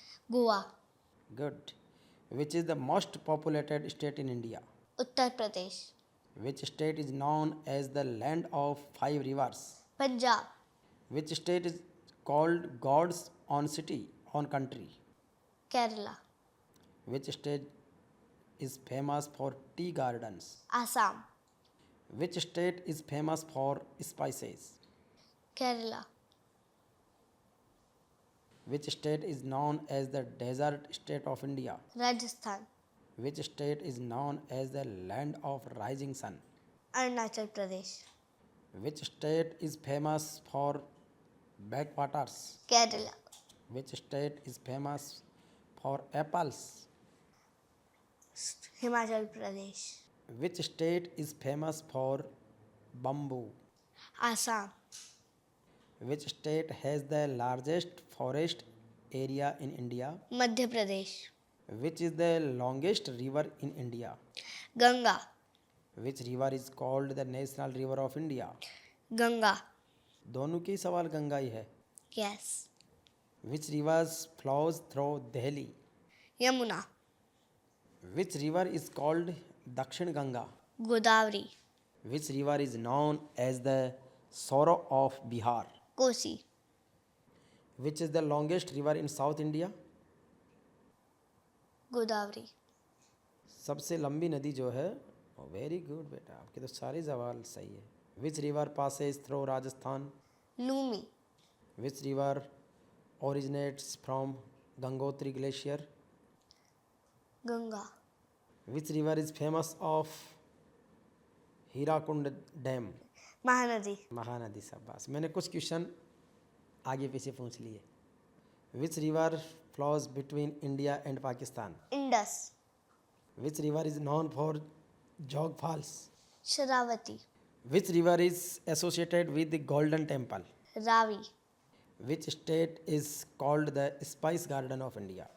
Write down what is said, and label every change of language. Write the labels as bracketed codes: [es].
[hi] Goa. Good. [en] Which is the most populated state in India? [hi] Uttar Pradesh. [en] Which state is known as the land of 5 rivers? [hi] Punjab. [en] Which state is called God's own city own country? [hi] Kerala. [en] Which state is famous for tea gardens? [hi] Assam. [en] Which state is famous for spices? [hi] Kerala. [en] Which state is known as the desert state of India? [hi] Rajasthan. [en] Which state is known as the land of rising sun? [hi] Arunachal Pradesh. [en] Which state is famous for backwaters? [hi] Kerala. [en] Which state is famous for apples? [hi] Himachal Pradesh. [en] Which state is famous for bamboo? [hi] Assam. [en] Which state has the largest forest area in India? [hi] Madhya Pradesh. [en] Which is the longest river in India? [hi] Ganga. [en] Which river is called the national river of India? [hi] Ganga. दोनों के ही सवाल गंगा ही है। [en] Yes. Which rivers flows through Delhi? [hi] Yamuna. [en] Which river is called Dakshin Ganga? [hi] Godavari. [en] Which river is known as the sorrow of Bihar? [hi] Kosi. [en] Which is the longest river in South India? [hi] Godavari. सबसे लंबी नदी जो है, [en] very good [hi] बेटा, आपके तो सारे सवाल सही है। [en] Which river passes through Rajasthan? [hi] Lumi. [en] Which river originates from Gangotri Glacier? [hi] Ganga. [en] Which river is famous of Hirakund Dam? [hi] Mahanadi. Mahanadi. शाबाश, मैंने कुछ क्वेश्चन आगे पीछे पूछ लिए। [en] Which river flows between India and Pakistan? Indus. Which river is known for Jog Falls? [hi] Sharavati. [en] Which river is associated with the Golden Temple? [hi] Ravi. [en] Which state is called the Spice Garden of India?